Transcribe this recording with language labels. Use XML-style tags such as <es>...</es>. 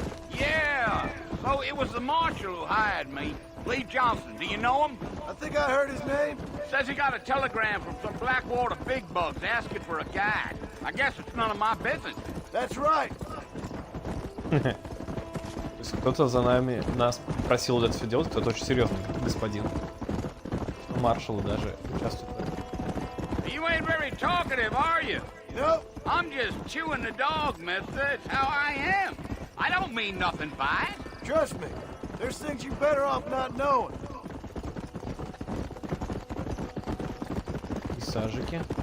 <en>Yeah. So it was the marshal who hired me. Lee Johnson, do you know him? I think I heard his name. Says he got a telegram from some Blackwater big bugs asking for a guide. I guess it's none of my business. That's right.</en> <ru>То есть кто-то за нами нас просил это все делать, кто-то очень серьезный господин. Маршал даже участвует в этом.</ru> <en>You ain't very talkative, are you? Nope. I'm just chewing the dog, mister. It's how I am. I don't mean nothing by it. Trust me. There's things you better off not knowing.</en> <ru>И сажики.</ru>